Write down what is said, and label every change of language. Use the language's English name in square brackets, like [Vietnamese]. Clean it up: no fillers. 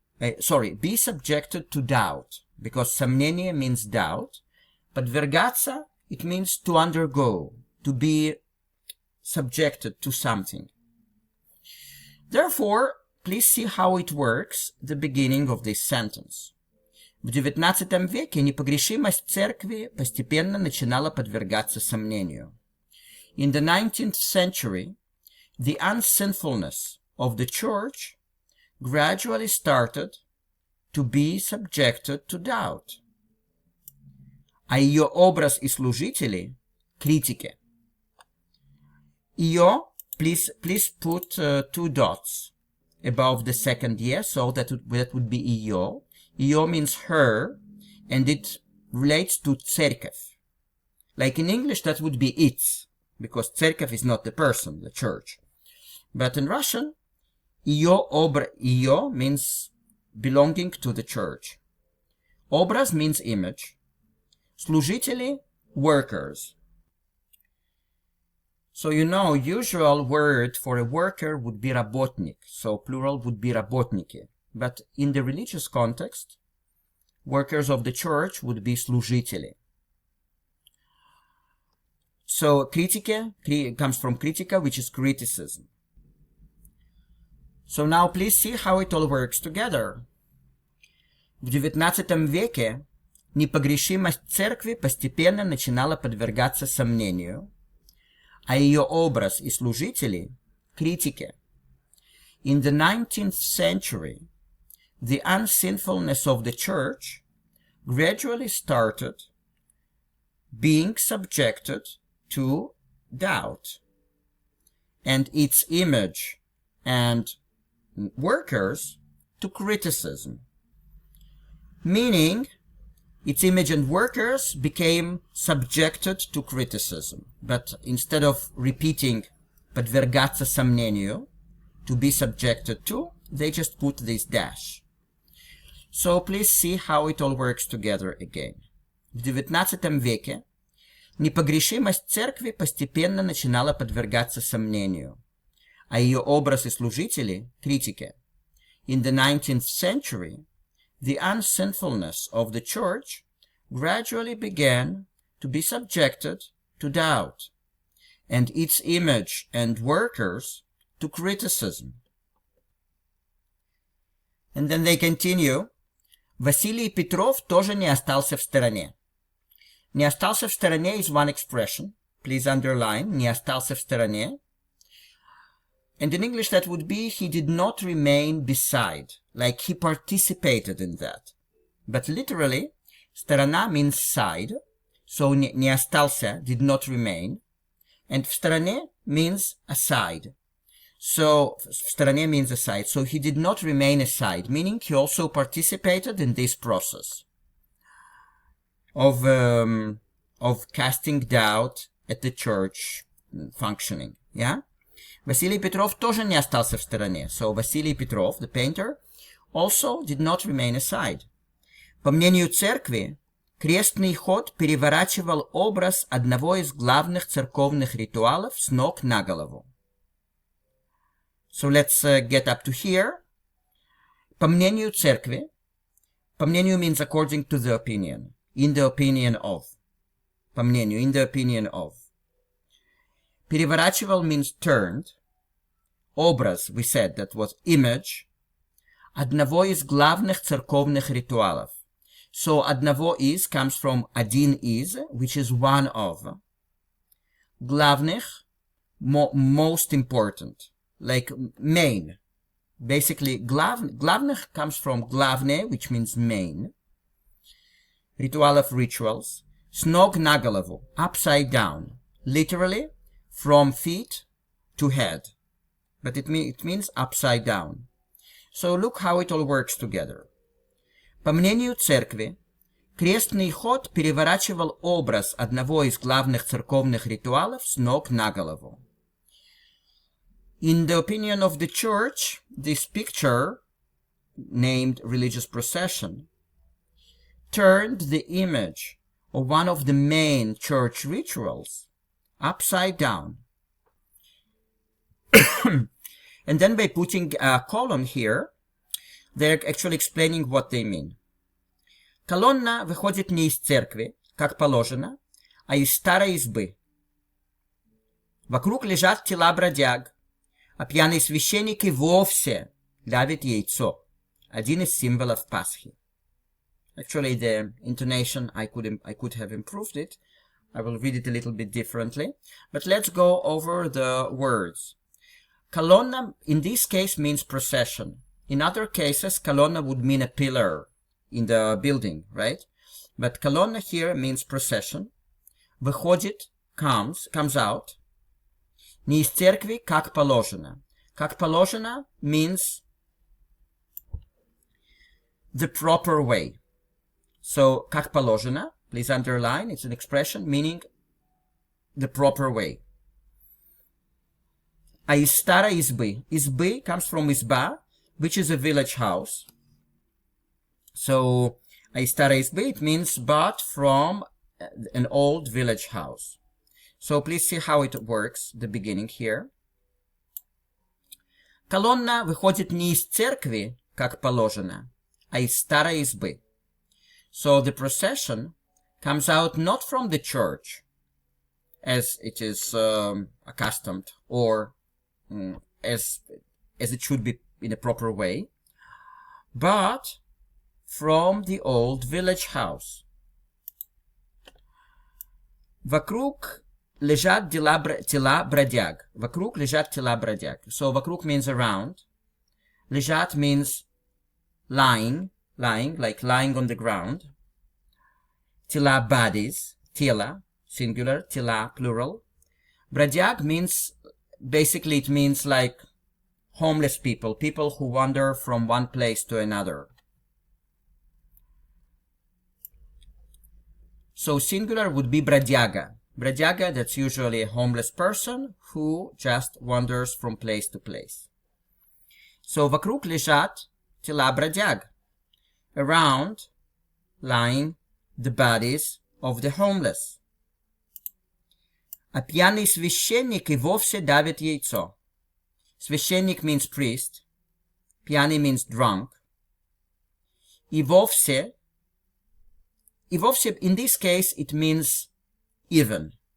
[English] Be subjected to doubt. Because сомнение means doubt. Подвергаться, it means to undergo, to be subjected to something. Therefore, please see how it works, the beginning of this sentence. [Russian] В XIX веке непогрешимость церкви постепенно начинала подвергаться сомнению. [English] In the 19th century, the unsinfulness of the church gradually started to be subjected to doubt. [Russian] А ее образ и служители – критике. [English] Ее, please put 2 dots above the second year, so that would be ее. Ее means her, and it relates to церковь. Like in English, that would be its, because церковь is not the person, the church. But in Russian, ее means belonging to the church. Образ means image. Служители, workers. So you know, usual word for a worker would be работник, so plural would be работники. But in the religious context, workers of the church would be служители. So, критике comes from kritika, which is criticism. So now please see how it all works together. [Russian] В XIX веке непогрешимость церкви постепенно начинала подвергаться сомнению, а ее образ и служители – критике. [English] In the 19th century, the unsinfulness of the church gradually started being subjected to doubt, and its image and workers to criticism. Meaning, its image and workers became subjected to criticism. But instead of repeating [Russian] подвергаться сомнению, [English] to be subjected to, they just put this dash. So please see how it all works together again. [Russian] В XIX веке непогрешимость церкви постепенно начинала подвергаться сомнению, а ее образ и служители – критике. [English] In the 19th century, the unsinfulness of the church gradually began to be subjected to doubt, and its image and workers to criticism. And then they continue. [Russian] Василий Петров тоже не остался в стороне. Не остался в стороне [English] is one expression. Please underline. [Russian] Не остался в стороне. [English] And in English that would be he did not remain beside. Like he participated in that. But literally, сторона means side. So [Russian] не остался, [English] did not remain. And [Russian] в стороне [English] means aside. So, [Russian] в стороне [English] means aside. So he did not remain aside, meaning he also participated in this process of casting doubt at the church functioning. Yeah? [Russian] Василий Петров тоже не остался в стороне. [English] So Василий Петров, the painter, also did not remain aside. [Russian] По мнению церкви, крестный ход переворачивал образ одного из главных церковных ритуалов с ног на голову. [English] So let's get up to here. [Russian] По мнению церкви. По мнению [English] means according to the opinion. In the opinion of. [Russian] По мнению, [English] in the opinion of. Переворачивал means turned. Образ, we said, that was image. [Russian] Одного из главных церковных ритуалов. [English] So [Russian] одного из [English] comes from [Russian] один из, [English] which is one of. Главных, most important. Like main. Basically, главных comes from главное, which means main. Ritual of rituals. [Russian] С ног на голову, [English] upside down. Literally, from feet to head. But it means upside down. So look how it all works together. [Russian] По мнению церкви, крестный ход переворачивал образ одного из главных церковных ритуалов с ног на голову. [English] In the opinion of the church, this picture, named religious procession, turned the image of one of the main church rituals upside down. And then by putting a column here, they're actually explaining what they mean. [Russian] Колонна выходит не из церкви, как положено, а из старой избы. Вокруг лежат тела бродяг, а пьяный священник и вовсе давит яйцо. Один из символов Пасхи. [English] Actually, the intonation, I could have improved it. I will read it a little bit differently. But let's go over the words. Colonna, in this case, means procession. In other cases, colonna would mean a pillar in the building, right? But colonna here means procession. Выходит, comes out. [Russian] Не из церкви, как положено. Как положено [English] means the proper way. So, [Russian] как положено, [English] please underline, it's an expression meaning the proper way. [Russian] А из старой избы. [English] Избы comes from изба, which is a village house. So, [Russian] а из старой избы, [English] it means bought from an old village house. So, please see how it works, the beginning here. [Russian] Колонна выходит не из церкви, как положено, а из старой избы. [English] So, the procession comes out not from the church, as it is accustomed, or as it should be in a proper way, but from the old village house. [Russian] Вокруг лежат тела бродяг. Вокруг лежат тела бродяг. [English] So вокруг means around. Лежат means lying, like lying on the ground. Tela, bodies. Tela, singular. Tela, plural. Бродяг means, basically it means like homeless people, people who wander from one place to another. So singular would be бродяга. Бродяга, that's usually a homeless person who just wanders from place to place. [Russian] So вокруг лежат тела бродяг. [English] Around, lying, the bodies of the homeless. [Russian] А пьяный священник и вовсе давит яйцо. [English] Священник means priest. Пьяный means drunk. [Russian] И вовсе, [English] in this case, it means even.